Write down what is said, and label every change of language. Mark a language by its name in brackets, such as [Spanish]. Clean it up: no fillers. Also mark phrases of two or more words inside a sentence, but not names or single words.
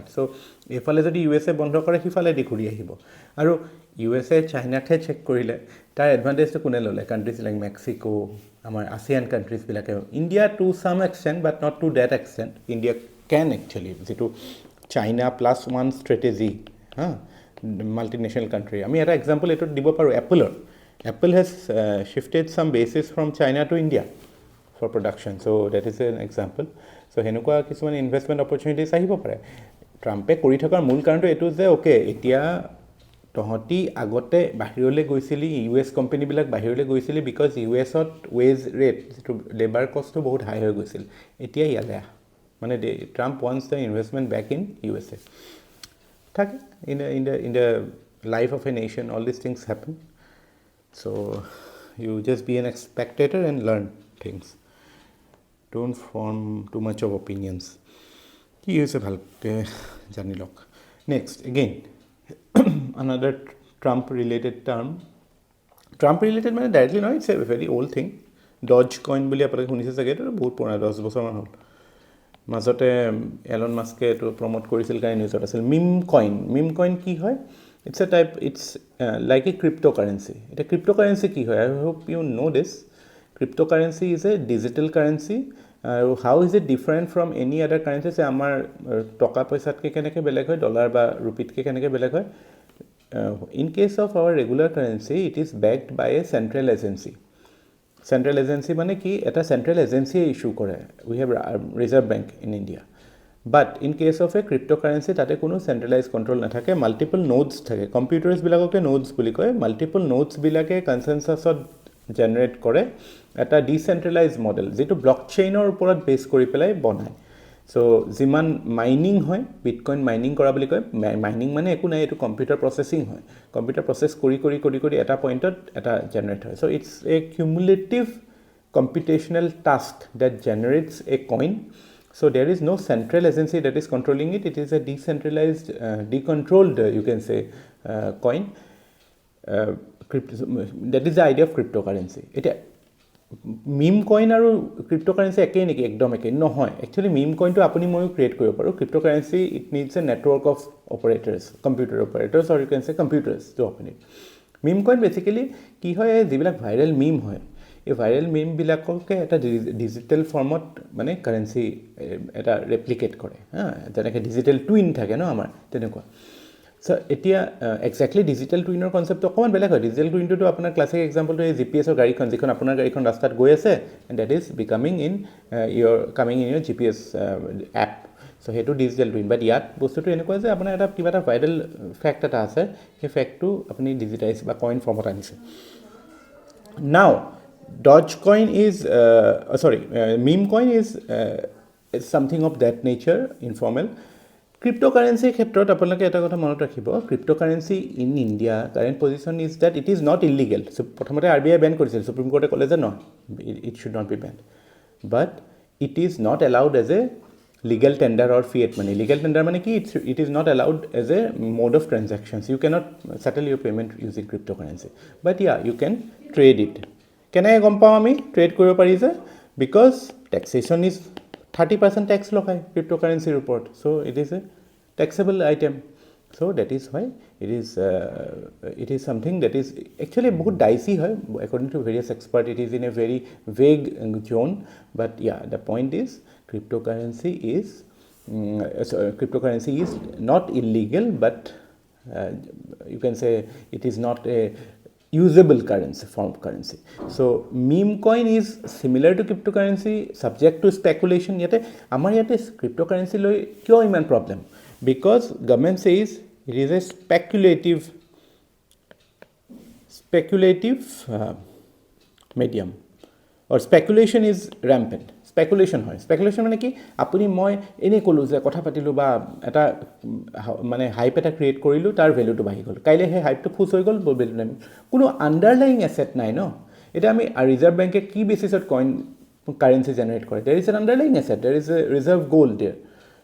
[Assamese] চ' এইফালে যদি USA বন্ধ কৰে সিফালেদি ঘূৰি আহিব। আৰু USA চাইনাকহে চেক কৰিলে, তাৰ এডভান্টেজটো কোনে ল'লে? [English] countries like Mexico, [Assamese] আমাৰ ASEAN কাণ্ট্ৰিজবিলাকে, [English] India to some extent but not to that extent, India can actually, যিটো China +1 strategy, multinational country. [Assamese] আমি এটা এক্সাম্পল এইটোত দিব পাৰোঁ এপলৰ। [English] Apple has shifted some bases from China to India for production. So that is an example. [Assamese] So সেনেকুৱা কিছুমান [English] investment opportunities [Assamese] আহিব পাৰে। ট্ৰাম্পে কৰি থকাৰ মূল কাৰণটো এইটো যে অ'কে, এতিয়া তহঁতি আগতে বাহিৰলৈ গৈছিলি, US কোম্পানীবিলাক বাহিৰলৈ গৈছিলি বিকজ USত [English] wage rate, [Assamese] যিটো লেবাৰ কষ্টটো বহুত হাই হৈ গৈছিল, এতিয়া ইয়ালৈ আহ। [English] মানে Trump wants the investment back in USA. থাকে in the life of a nation, all these things happen. So you just be an spectator and learn things. Don't form too much of opinions. [Assamese] কি হৈছে ভালকৈ জানি লওক। [English] Next, again, another Trump-related term. [Assamese] Trump-related মানে ডাইৰেক্টলি নহয়, [English] it's a very old thing. [Assamese] Dogecoin বুলি আপোনালোকে শুনিছে চাগে, এইটো বহুত পুৰণা, 10 বছৰমান হ'ল। মাজতে এলন মাস্কে এইটো প্ৰমোট কৰিছিল কাৰণে নিউজত আছিল। মিমকইন কি হয়? [English] It's a type, it's like a cryptocurrency. It's a cryptocurrency [Assamese] কি হয়? [English] I hope you know this. Cryptocurrency is a digital currency. How is it different from any other currency? [Assamese] Say আমাৰ টকা পইচাতকৈ কেনেকৈ বেলেগ হয়, ডলাৰ বা ৰুপিতকৈ কেনেকৈ বেলেগ হয়? [English] In case of our regular currency, it is backed by a central agency. Central agency [Assamese] মানে কি? এটা [English] central agency issue [Assamese] কৰে. [English] We have Reserve Bank in India. But in case of a cryptocurrency, [Assamese] তাতে কোনো [English] centralized control [Assamese] নাথাকে, [English] multiple nodes [Assamese] থাকে। কম্পিউটাৰ্ছবিলাককে nodes বুলি কয়। multiple নোডছবিলাকে কনচেনচাছত জেনেৰেট কৰে এটা [English] decentralize model, [Assamese] যিটো ব্লকচেইনৰ ওপৰত বেছ কৰি পেলাই বনায়। চ' যিমান মাইনিং হয়, বিটকইন মাইনিং কৰা বুলি কয়। মাইনিং মানে একো নাই, এইটো [English] computer processing [Assamese] হয়। [English] computer process [Assamese] কৰি এটা পইণ্টত এটা জেনেৰেট হয়। [English] So it's a cumulative computational task that generates a coin. So there is no central agency that is controlling it. It is a decentralized, decontrolled, you can say, coin. That is the idea of cryptocurrency. Meme coin [Assamese] আৰু cryptocurrency একেই নেকি? একদম একেই নহয়। [English] Actually meme coin [Assamese] to আপুনি ময়ো ক্ৰিয়েট কৰিব পাৰোঁ। [English] Cryptocurrency, it needs a network of operators, computer operators, or you can say computers to open it. Meme coin basically [Assamese] কি হয়, যিবিলাক [English] viral meme [Assamese] হয়, এই ভাইৰেল মিমবিলাককে এটা ডিজিটেল ফৰ্মত মানে কাৰেঞ্চি এটা ৰেপ্লিকেট কৰে। যেনেকৈ [English] digital twin [Assamese] থাকে ন আমাৰ, তেনেকুৱা। চ' এতিয়া একজেক্টলি ডিজিটেল টুইনৰ কনচেপ্টটো অকণমান বেলেগ হয়। ডিজিটেল টুইনটোতো আপোনাৰ ক্লাছিক এক্সাম্পলটো এই GPS গাড়ীখন, যিখন আপোনাৰ গাড়ীখন ৰাস্তাত গৈ আছে, [English] and that is coming in your GPS app. [Assamese] চ' সেইটো [English] digital twin. [Assamese] বাট ইয়াত বস্তুটো এনেকুৱা যে আপোনাৰ এটা কিবা এটা [English] viral fact [Assamese] এটা আছে, সেই ফেক্টটো আপুনি ডিজিটাইজ বা কইন ফৰ্মত আনিছে। [English] নাও Dogecoin is, Memecoin is something of that nature, informal. [Assamese] Cryptocurrency ক্ষেত্ৰত আপোনালোকে এটা কথা মনত ৰাখিব, [English] cryptocurrency in India current position is that it is not illegal. [Assamese] So প্ৰথমতে RBI বেন কৰিছিল, সুপ্ৰিম কোৰ্টে ক'লে যে [English] no, it should not be banned. But it is not allowed as a legal tender or fiat money. [Assamese] Legal tender মানে কি? [English] It is not allowed as a mode of transactions. You cannot settle your payment using cryptocurrency. But yeah, you can trade it. [Assamese] কেনেকৈ গম পাওঁ আমি ট্ৰেড কৰিব পাৰি যে? [English] because taxation is 30% tax [Assamese] লগায় ক্ৰিপ্ট'কাৰেঞ্চিৰ ওপৰত। [English] So it is a taxable item. So that is হয় it is something that is actually [Assamese] বহুত ডাইচি হয়। [English] According to various expert, It is in a very vague zone. But the point is cryptocurrency is not illegal, but you can say it is not a usable currency, form of currency. So meme coin is similar to cryptocurrency, subject to speculation. [Assamese] Yate amar yate cryptocurrency loi kyo iman problem? [English] Because government says it is a speculative medium, or speculation is rampant. [Assamese] স্পেকুলেশ্যন হয়। স্পেকুলেশ্যন মানে কি? আপুনি মই এনেই ক'লোঁ যে কথা পাতিলোঁ বা এটা মানে হাইপ এটা ক্ৰিয়েট কৰিলোঁ, তাৰ ভেলুটো বাঢ়ি গ'ল, কাইলৈ সেই হাইপটো ফুচ হৈ গ'ল, ভেলু নাই। কোনো [English] underlying asset [Assamese] নাই ন। এতিয়া আমি ৰিজাৰ্ভ বেংকে কি বেচিছত [English] coin currency [Assamese] জেনেৰেট কৰে? [English] There is an underlying asset, there is a reserve gold there.